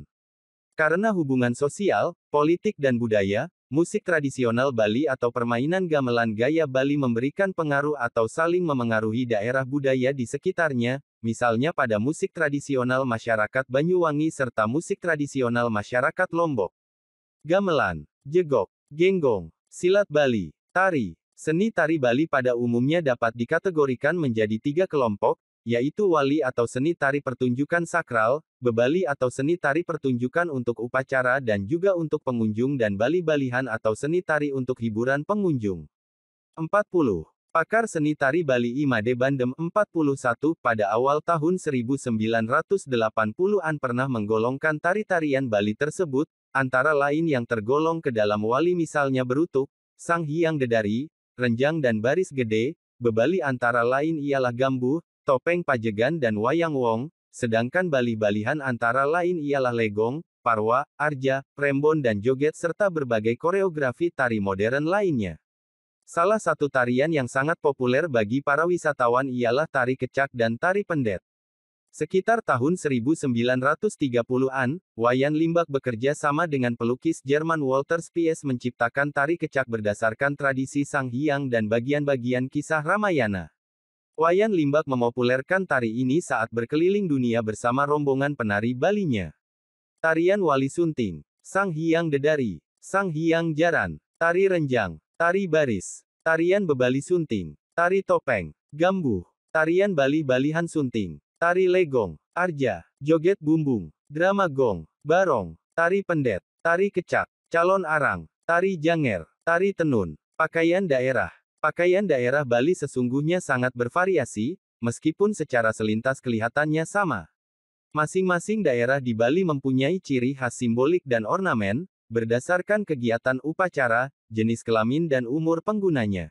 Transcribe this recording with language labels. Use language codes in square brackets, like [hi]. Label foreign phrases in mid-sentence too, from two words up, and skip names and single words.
[id] Karena hubungan sosial, politik dan budaya, musik tradisional Bali atau permainan gamelan gaya Bali memberikan pengaruh atau saling memengaruhi daerah budaya di sekitarnya, misalnya pada musik tradisional masyarakat Banyuwangi serta musik tradisional masyarakat Lombok. Gamelan, jegok, genggong, silat Bali, tari. Seni tari Bali pada umumnya dapat dikategorikan menjadi 3 kelompok, yaitu wali atau seni tari pertunjukan sakral, bebali atau seni tari pertunjukan untuk upacara dan juga untuk pengunjung dan bali-balihan atau seni tari untuk hiburan pengunjung. 40. Pakar seni tari Bali Imade Bandem 41 pada awal tahun 1980-an pernah menggolongkan tari-tarian Bali tersebut, antara lain yang tergolong ke dalam wali misalnya berutuk, Sang Hyang Dedari, renjang dan baris gede, bebali antara lain ialah gambuh, topeng pajegan dan wayang wong, sedangkan bali-balihan antara lain ialah legong, parwa, arja, prembon dan joget serta berbagai koreografi tari modern lainnya. Salah satu tarian yang sangat populer bagi para wisatawan ialah tari kecak dan tari pendet. Sekitar tahun 1930-an, Wayan Limbak bekerja sama dengan pelukis Jerman Walter Spies menciptakan tari kecak berdasarkan tradisi Sang Hyang dan bagian-bagian kisah Ramayana. Wayan Limbak memopulerkan tari ini saat berkeliling dunia bersama rombongan penari Balinya. Tarian Wali Sunting, Sang Hyang Dedari, Sang Hyang Jaran, tari renjang, tari baris, tarian bebali sunting, tari topeng, gambuh, tarian bali-balihan sunting, tari legong, arja, joget bumbung, drama gong, barong, tari pendet, tari kecak, calon arang, tari janger, tari tenun, pakaian daerah. Pakaian daerah Bali sesungguhnya sangat bervariasi, meskipun secara selintas kelihatannya sama. Masing-masing daerah di Bali mempunyai ciri khas simbolik dan ornamen, berdasarkan kegiatan upacara, jenis kelamin dan umur penggunanya.